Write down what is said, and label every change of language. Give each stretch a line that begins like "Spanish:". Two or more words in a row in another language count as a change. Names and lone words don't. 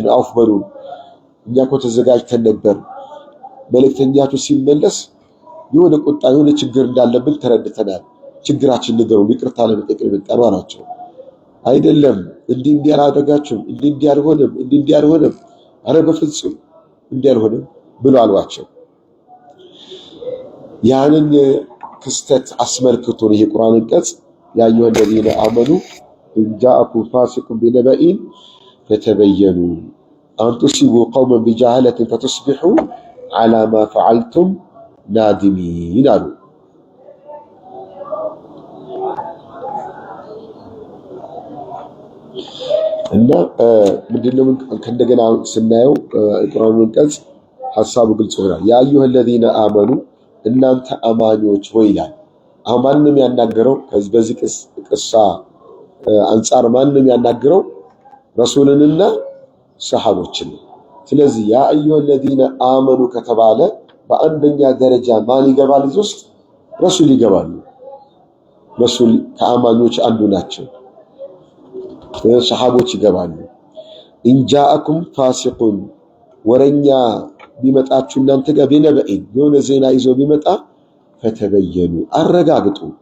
Amharic: አውፍ በሉን። እኛ እኮ ተዘጋጅተን ነበር። መልእክተኛችሁ ሲመለስ የሆነ ቁጣ የሆነ ችግር እንዳለብን ተረድተናል። ችግራችን ንገሩን፣ ይቅርታ ለመጠየቅ መጣን አላቸው። አይደለም እንዲህ አላደረጋችሁም፣ እንዲህ አልሆነም፣ ኧረ በፍጹም እንዲህ አልሆነም ብሎ አሏቸው። ያንን ክስተት አስመልክቶ ይሄ ቁርአን አንቀጽ
Arabic: يا أيها الذين آمنوا إن جاءكم فاسق بنبأ فتبينوا أن تصيبوا قوما بجهالة فتصبحوا على ما فعلتم نادمين
Amharic: አሉ። እና ምንድነው ከእንደገና ስናየው ቁርአን አንቀጽ ሐሳቡ ግልጽ ይሆናል።
Arabic: يا أيها الذين آمنوا
Amharic: እናንተ አማኞች ሆይ ይላል። አሁን ማንንም ያናገረው በዚህ ቅሳ አንፃር ማንንም ያናገረው ረሱልንና ሰሃቦችን። ስለዚህ
Arabic: يا أيها الذين آمنوا
Amharic: ከተባለ በአንደኛ ደረጃ ማን ይገባል? እዚህ ውስጥ ረሱል ይገባሉ። ረሱል ከአማኞች አንዱ ናቸው። ሰሃቦች ይገባሉ።
Arabic: إن جاءكم فاسق
Amharic: ወረኛ ቢመጣችሁ እናንተ ጋር ቢነበኢን የሆነ ዜና ይዞ ቢመጣ ፈተበየኑ አረጋግጡ።